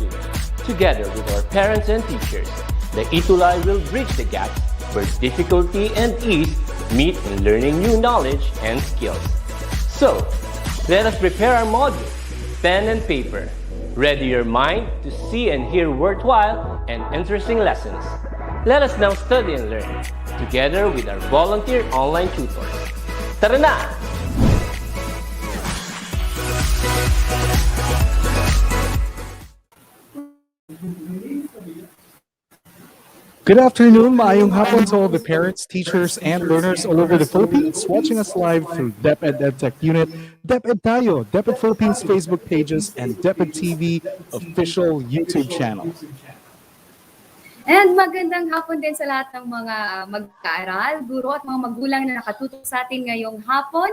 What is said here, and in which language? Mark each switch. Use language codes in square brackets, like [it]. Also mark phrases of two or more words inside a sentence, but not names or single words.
[en] Together with our parents and teachers, the ETUlay will bridge the gap where difficulty and ease meet in learning new knowledge and skills. So, let us prepare our modules, pen and paper. Ready your mind to see and hear worthwhile and interesting lessons. Let us now study and learn, together with our volunteer online tutors. [tl] Tara na! [en] Good afternoon, [ceb] maayong hapon [en] to all the parents, teachers, and learners all over the Philippines watching us live through DepEd Edtech Unit, DepEd Tayo, DepEd Philippines Facebook pages, and DepEd TV official YouTube channel. [tl] And magandang hapon din sa lahat ng mga mag-aaral, guro at mga magulang na nakatutok sa atin ngayong hapon.